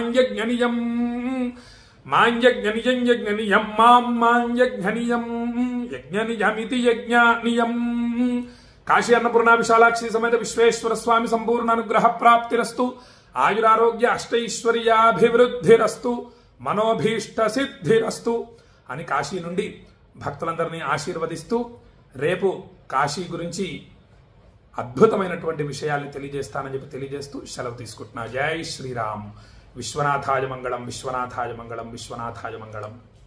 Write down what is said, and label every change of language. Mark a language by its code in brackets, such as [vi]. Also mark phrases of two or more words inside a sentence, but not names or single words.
[sa] यज्ञनियं मां यज्ञनियं यज्ञनियं मां यज्ञनियं यज्ञनियमिति यज्ञनियं काशी अन्नपूर्णा विशालाक्षी समेत विश्वेश्वर स्वामी संपूर्ण अनुग्रह प्राप्तिरस्तु आयुरारोग्य अष्टैश्वर्याभिवृद्धिरस्तु మనోభీష్ట సిద్ధిరస్తు [te] అని కాశీ నుండి భక్తులందరినీ ఆశీర్వదిస్తూ రేపు కాశీ గురించి అద్భుతమైనటువంటి విషయాల్ని తెలియజేస్తానని చెప్పి తెలియజేస్తూ సెలవు తీసుకుంటున్నా. జై శ్రీరామ్. [sa] విశ్వనాథాయ మంగళం, విశ్వనాథాయ మంగళం, విశ్వనాథాయ మంగళం.